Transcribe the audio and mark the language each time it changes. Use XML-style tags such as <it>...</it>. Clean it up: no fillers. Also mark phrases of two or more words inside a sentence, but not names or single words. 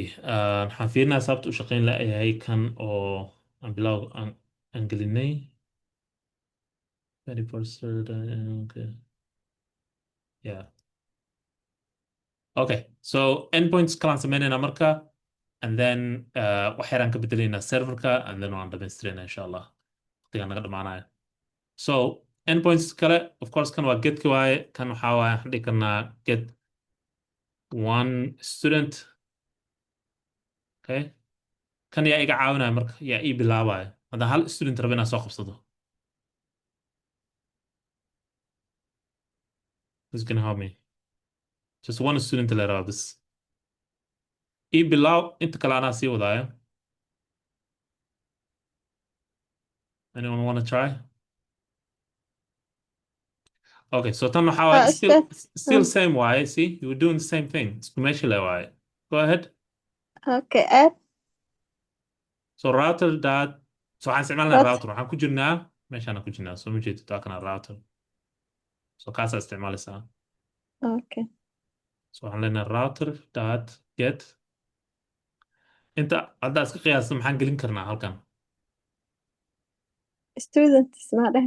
<so>Waxaan fiirinaa sababta u shaqayn la'yahay kan oo aan bilow aan gelinay.</so> <en>Very posted, okay. Yeah. Okay, so endpoints</en> <so>kalaan samaynayna marka,</so> <en>and then</en> <so>wax yaraan ka bedelaynaa serverka,</so> <en>and then</en> <so>waan dhamaystirayna</so> <ar>insha Allah</ar> <so>waqtigaan naga dhamaanaya. So endpoints kale,</so> <en>of course,</en> <so>kan waa getka waaye. Kan waxaa waaye waxaan dhihi karnaa</so> <en>get one student.</en> <so>Okay? Kan yaa iga caawinaya marka, yaa ii bilaabaya. Haddaan hal student rabo inaan soo qabsado.</so> <en>Who's gonna help me? Just one student</en> <so>la rabaa bis. Ii bilaaw, inta kale anaa sii wadaaya.</so> <en>Anyone wanna try? Okay, so</en> <so>tan waxaa waaye</so> <en>still same</en> <so>waaye.</so> <en>See, you were doing the same thing.</en> <so>Isku meesha le waaye.</so> <en>Go ahead. Okay, add. So router dot.</en> <so>So waxaan isticmaalnaa router. Waxaan ku jirnaa meeshaan ku jirnaa. So ma jeedid waa kana router. So kaasaa isticmaalaysaa. Okay. So waxaan leenahay</so> <en>router dot get.</en> <so>Inta haddaa iska qiyaasta maxaan gelin karnaa halkan? Students ma dhahan.</so>